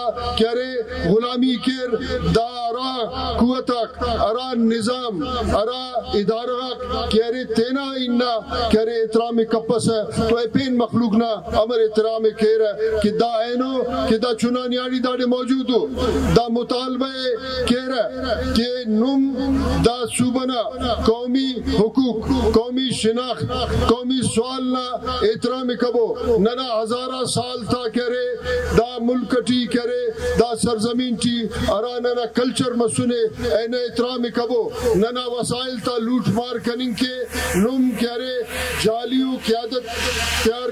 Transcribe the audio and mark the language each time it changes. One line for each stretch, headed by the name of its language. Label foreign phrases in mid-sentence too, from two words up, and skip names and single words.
Brahui: کرے غلامی کر دا ارا قوتک ارا نظام ارا ادارہ کرے تینا اننا کرے احترام کپس ہے تو اے پین مخلوق نا امر احترام
Urdu: کہہ رہا ہے کہ
Brahui: دا اینو کہ دا چنانیاڑی داڑے موجود ہو دا مطالبہ کہہ
Urdu: رہا ہے کہ
Brahui: نم دا صوبنا قومی حقوق قومی شناخت قومی سوالنا احترام کبو ننا ہزارہ سال تا کرے دا ملکٹی کرے دا سرزمین ٹی ارا ننا کلچر مسنے این احترام کبو ننا وسائل تا لوٹ مار کننگ کے نم کرے جالیو قیادت تیار